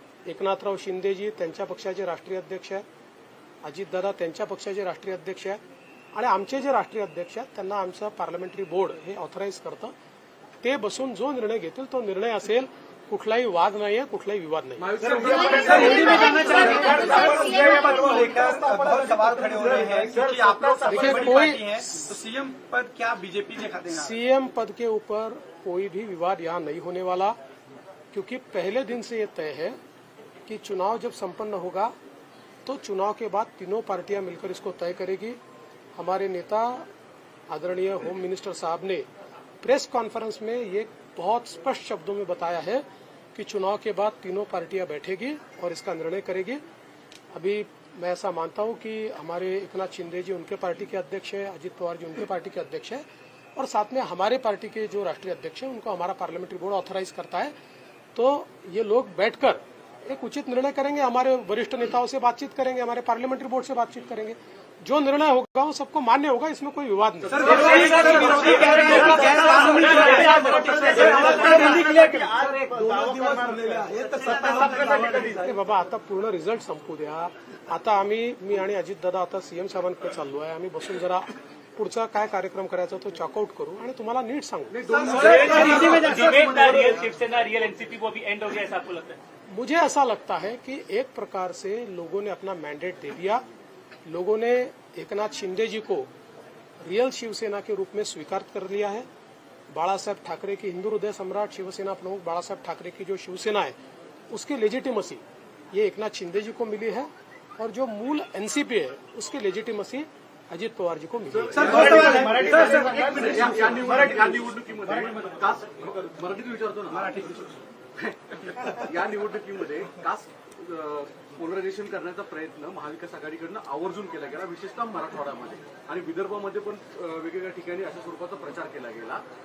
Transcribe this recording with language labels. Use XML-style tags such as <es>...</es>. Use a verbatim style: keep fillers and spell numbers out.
<mr>एकनाथराव शिंदेजी त्यांच्या पक्षाचे राष्ट्रीय अध्यक्ष आहेत, अजितदादा त्यांच्या पक्षाचे राष्ट्रीय अध्यक्ष आहेत आणि आमचे जे राष्ट्रीय अध्यक्ष आहेत त्यांना आमचं पार्लमेंटरी बोर्ड हे ऑथराईज करतं. ते बसून जो निर्णय घेतील तो निर्णय असेल. कुठलाही वाद नाहीये, कुठलाही विवाद नाही.</mr> <hi>पर सवाल खड़े हो रहे हैं क्योंकि आप लोग सबसे देखिए, बड़ी कोई- पार्टी है तो सीएम पद क्या बीजेपी ने खरीदना सीएम पद के ऊपर कोई भी विवाद यहाँ नहीं होने वाला, क्योंकि पहले दिन से ये तय है कि चुनाव जब संपन्न होगा तो चुनाव के बाद तीनों पार्टियां मिलकर इसको तय करेगी. हमारे नेता आदरणीय होम मिनिस्टर साहब ने प्रेस कॉन्फ्रेंस में ये बहुत स्पष्ट शब्दों में बताया है कि चुनाव के बाद तीनों पार्टियां बैठेगी और इसका निर्णय करेगी. अभी मैं ऐसा मानता हूं कि हमारे एकनाथ शिंदे जी उनके पार्टी के अध्यक्ष है, अजित पवार जी उनके पार्टी के अध्यक्ष है और साथ में हमारे पार्टी के जो राष्ट्रीय अध्यक्ष है उनको हमारा पार्लियामेंट्री बोर्ड ऑथराइज करता है. तो ये लोग बैठकर एक उचित निर्णय करेंगे. हमारे वरिष्ठ नेताओं से बातचीत करेंगे, हमारे पार्लियामेंट्री बोर्ड से बातचीत करेंगे. जो निर्णय होगा वो सबको मान्य होगा, इसमें कोई विवाद नहीं.</hi> <mr>दोनच दिवस उरलेले आहेत तर सत्ता हा दावा कधी जाईल? अरे बाबा, आता पूर्ण रिझल्ट संपू द्या. आता आम्ही मी आणि अजित दादा आता सीएम साहेबांकडे चाललो आहे. आम्ही बसून जरा पुढचा काय कार्यक्रम करायचा तो चॉकआउट करू आणि तुम्हाला नीट सांगू.</mr> <hi>डिबेट ना रियल शिवसेना रियल एनसीपी वो भी एंड हो गया ऐसा आपको लगता है? मुझे ऐसा लगता है कि एक प्रकार से लोगों ने अपना मैंडेट दे दिया. लोगों ने एकनाथ शिंदे जी को रियल शिवसेना के रूप में स्वीकार कर लिया है. बाला साहेब ठाकरे की हिंदू हृदय सम्राट शिवसेना प्रमुख बाला साहेब ठाकरे की जो शिवसेना है उसकी लेजिटिमसी ये एकनाथ शिंदे जी को मिली है और जो मूल एनसीपी है उसकी लेजिटिमसी अजित पवार जी को मिली है.</hi> <mr>या- या निवडणुकी- या निवडणुकीमध्ये कास्ट मराठीत विचारतो ना या निवडणुकीमध्ये कास्ट पोलरायझेशन करण्याचा प्रयत्न महाविकास आघाडीकडनं आवर्जून केला गेला, विशेषतः मराठवाड्यामध्ये आणि विदर्भामध्ये पण अ, वेगवेगळ्या ठिकाणी अशा स्वरूपाचा प्रचार केला गेला.</mr>